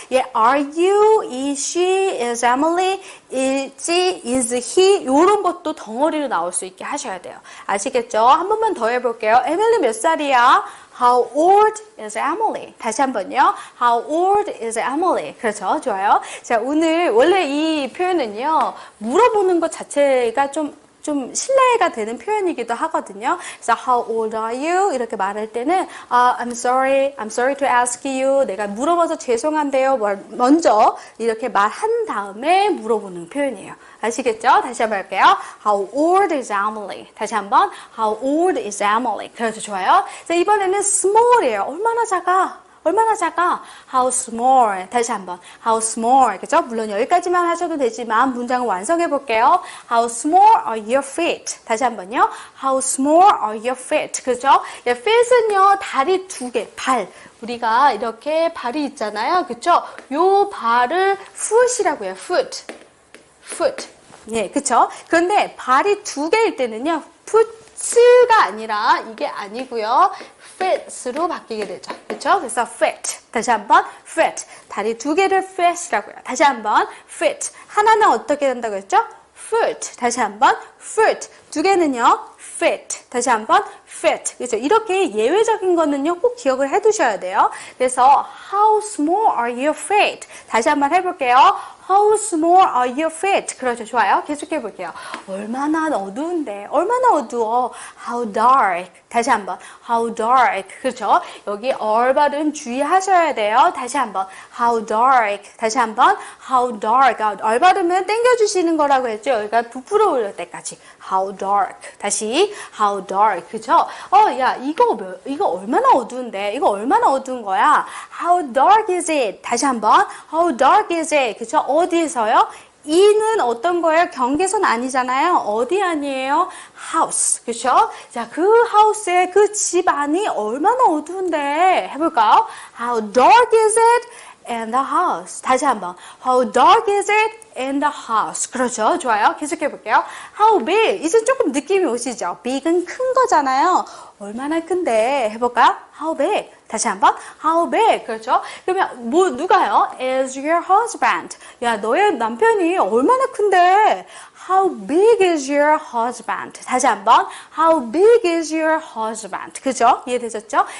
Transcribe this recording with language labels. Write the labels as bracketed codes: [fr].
[en] 예, are you, is she, is Emily, is he? [ko] 이런 것도 덩어리로 나올 수 있게 하셔야 돼요. 아시겠죠? 한 번만 더 해볼게요. 에밀리 몇 살이야? [en] How old is Emily? [ko] 다시 한번요. [en] How old is Emily? [ko] 그렇죠. 좋아요. 자, 오늘 원래 이 표현은요. 물어보는 것 자체가 좀 신뢰가 되는 표현이기도 하거든요. 그래서 [en] how old are you? [ko] 이렇게 말할 때는 [en] I'm sorry to ask you. [ko] 내가 물어봐서 죄송한데요. 먼저 이렇게 말한 다음에 물어보는 표현이에요. 아시겠죠? 다시 한번 할게요. [en] How old is Emily? [ko] 다시 한번 [en] How old is Emily? [ko] 그렇죠. 좋아요. 자, 이번에는 small이에요. 얼마나 작아? 얼마나 작아? [en] How small. [ko] 다시 한번. How small. 그죠? 물론 여기까지만 하셔도 되지만 문장을 완성해 볼게요. [en] How small are your feet? [ko] 다시 한번요. [en] How small are your feet? [ko] 그죠? 예, feet은요, 다리 두 개, 발. 우리가 이렇게 발이 있잖아요. 그죠? 요 발을 foot이라고 해요. foot. 예, 그쵸? 그런데 발이 두 개일 때는요, foot가 아니라 이게 아니고요. fit으로 바뀌게 되죠. 그렇죠? 그래서 fit. 다시 한번 fit. 다리 두 개를 fit이라고 해요. 다시 한번 fit. 하나는 어떻게 된다고 했죠? foot. 다시 한번 foot. 두 개는요. fit. 다시 한번 fit. 그렇죠? 이렇게 예외적인 거는요. 꼭 기억을 해 두셔야 돼요. 그래서 [en] how small are your feet? [ko] 다시 한번 해볼게요. [en] How small are your feet? [ko] 그렇죠. 좋아요. 계속해 볼게요. 얼마나 어두운데. 얼마나 어두워. [en] How dark. [ko] 다시 한번. How dark. 그렇죠. 여기 얼 발음 주의하셔야 돼요. 다시 한번. [en] How dark. [ko] 다시 한번. How dark. 얼 발음은 당겨주시는 거라고 했죠. 여기가 부풀어 올릴 때까지. [en] How dark. [ko] 다시. [en] How dark. [ko] 그렇죠. 야, 이거 얼마나 어두운데. 이거 얼마나 어두운 거야. [en] How dark is it? [ko] 다시 한번. How dark is it? 그렇죠. 어디에서요? 이는 어떤 거예요? 경계선 아니잖아요. 어디 아니에요? house. 그렇죠? 자, 그 house의 그 집 안이 얼마나 어두운데 해볼까요? [en] How dark is it in the house? [ko] 다시 한번. [en] How dark is it in the house? [ko] 그렇죠. 좋아요. 계속해 볼게요. [en] How big? [ko] 이제 조금 느낌이 오시죠? big은 큰 거잖아요. 얼마나 큰데 해볼까요? [en] How big? [ko] 다시 한번. How big? 그렇죠? 그러면 누가요? [en] Is your husband? [ko] 야, 너의 남편이 얼마나 큰데? [en] How big is your husband? [ko] 다시 한번. [en] How big is your husband? [ko] 그죠? 이해되셨죠?